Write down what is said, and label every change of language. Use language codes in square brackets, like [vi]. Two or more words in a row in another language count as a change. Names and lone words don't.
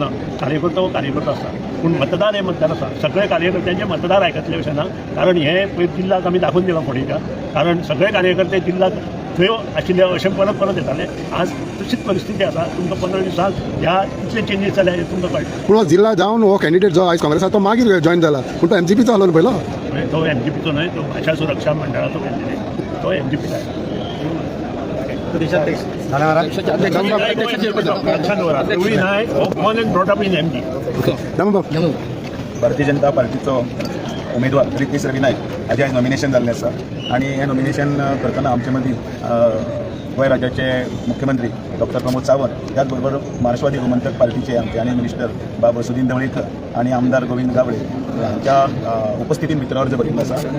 [kok] कार्यकर्तो हो कार्यकर्तो आसता, पूण मतदार हे मतदार आसा. सगळे कार्यकर्त्यांचे मतदार आयकतले अशें ना, कारण हे पयर जिल्ल्याक आमी दाखोवन दिलां फोंडेच्या, कारण सगळे कार्यकर्ते जिल्ल्याक थंय आशिल्ले अशें परत परत येताले. आज तशीच परिस्थिती आसा. तुमकां 15 दिसांत ह्या कितले चेंजीस जाले हें तुमकां कळटा. पूण हो जिल्ला जावन हो कॅन्डिडेट जो आयज काँग्रेसाचो तो मागीर जॉईन जाला, पूण तो MGPचा आलो पहिला तो MGPचो न्हय, तो भाषा सुरक्षा मंडळाचो कॅन्डिडेट, तो MGPचा आहे. [en] रवी नायक हो born and brought up in MG. [kok] भारतीय जनता पार्टीचो उमेदवार रितेश रवी नायक हाजें आयज नॉमिनेशन जाल्लें आसा. आनी हें नॉमिनेशन करतना आमचे मदीं गोंय राज्याचे मुख्यमंत्री डॉक्टर प्रमोद सावंत, त्याच बरोबर महाराष्ट्रवादी गोमंतक पार्टीचे आमचे आनी मिनिस्टर बाब सुदीन ढवळीकर आणि आमदार गोविंद गावडे हांच्या उपस्थितीन भितर अर्ज भरिल्लो आसा.